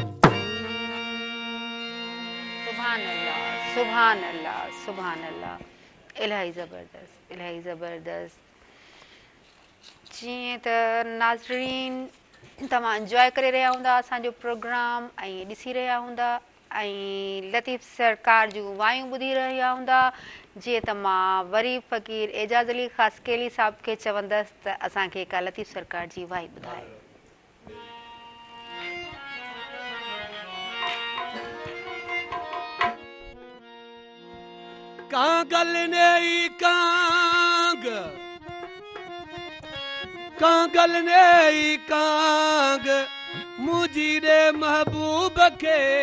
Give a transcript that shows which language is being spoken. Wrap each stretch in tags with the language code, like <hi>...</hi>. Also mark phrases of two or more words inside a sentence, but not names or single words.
<ar>سبحان الله سبحان الله سبحان الله</ar> <sd>इलाही ज़बरदस्त इलाही ज़बरदस्त जीअं त नाज़रीन तव्हां इंजॉय करे रहिया हूंदा असांजो प्रोग्राम ऐं ॾिसी रहिया हूंदा ऐं लतीफ़ सरकार जूं वायूं ॿुधी रहिया हूंदा जीअं त मां वरी फ़क़ीर एजाज़ अली ख़ासकेली साहिब खे चवंदसि त असांखे का लतीफ़ सरकार जी वाई ॿुधाए कांगल ने ई कांग कांगल ने ई कांग मुझीरे महबूब के</sd>